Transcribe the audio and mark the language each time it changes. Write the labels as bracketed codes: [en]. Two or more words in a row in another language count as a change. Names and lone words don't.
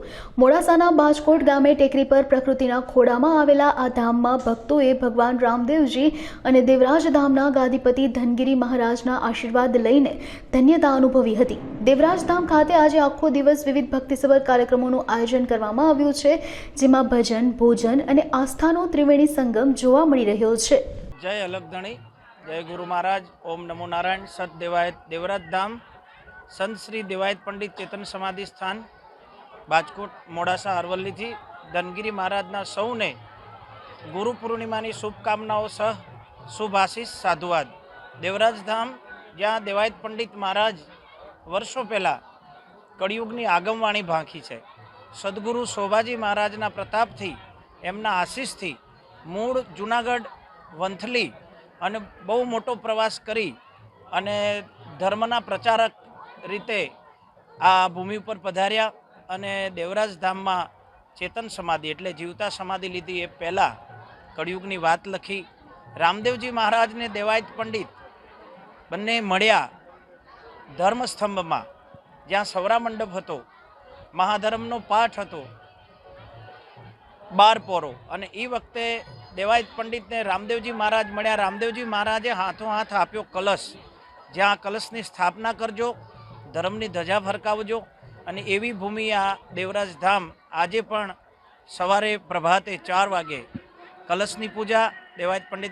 [gu] મોડાસાના બાજકોટ ગામે ટેકરી પર પ્રકૃતિના ખોળામાં આવેલા આ ધામમાં ભક્તોએ ભગવાન રામદેવજી અને દેવરાજ ધામના ગાદીપતિ ધનગીરી મહારાજના આશીર્વાદ લઈને ધન્યતા અનુભવી હતી। દેવરાજ ધામ ખાતે આજે આખો દિવસ વિવિધ ભક્તિસભર કાર્યક્રમોનું આયોજન કરવામાં આવ્યું છે, જેમાં ભજન, ભોજન અને આસ્થાનો ત્રિવેણી સંગમ જોવા મળી રહ્યો છે। જય અલગધણી, જય ગુરુ મહારાજ, ઓમ નમો નારાયણ। સત દેવાયત દેવરાજ ધામ, સંત શ્રી દેવાયત પંડિત ચેતન સમાધિ સ્થાન, બાજકોટ મોડાસા અરવલ્લી થી ધનગિરી મહારાજના સૌને ગુરુ પૂર્ણિમાની શુભકામનાઓ સહ શુભાશીષ સાધુવાદ। દેવરાજ ધામ જ્યાં દેવાયત પંડિત મહારાજ વર્ષો પહેલાં કળિયુગની આગમવાણી ભાખી છે। સદ્ગુરુ શોભાજી મહારાજના પ્રતાપથી એમના આશીષથી મૂળ જૂનાગઢ વંથલી અને બહુ મોટો પ્રવાસ કરી અને ધર્મના પ્રચારક રીતે આ ભૂમિ ઉપર પધાર્યા અને દેવરાજ ધામમાં ચેતન સમાધિ એટલે જીવતા સમાધિ લીધી। એ પહેલાં કળિયુગની વાત લખી। રામદેવજી મહારાજને દેવાયત પંડિત બંને મળ્યા ધર્મસ્તંભમાં, જ્યાં સવરા મંડપ હતો, મહાધર્મનો પાઠ હતો, 12 પોરો, અને એ વખતે દેવાયત પંડિત ને રામદેવજી મહારાજ મળ્યા। રામદેવજી મહારાજે હાથો હાથ આપ્યો કળશ, જ્યાં કળશની સ્થાપના કરજો, ધર્મની ધ્વજા ફરકાવજો। અને એવી ભૂમિ આ દેવરાજ ધામ આજે પણ સવારે પ્રભાતે 4 વાગે કળશની પૂજા, દેવાયત પંડિત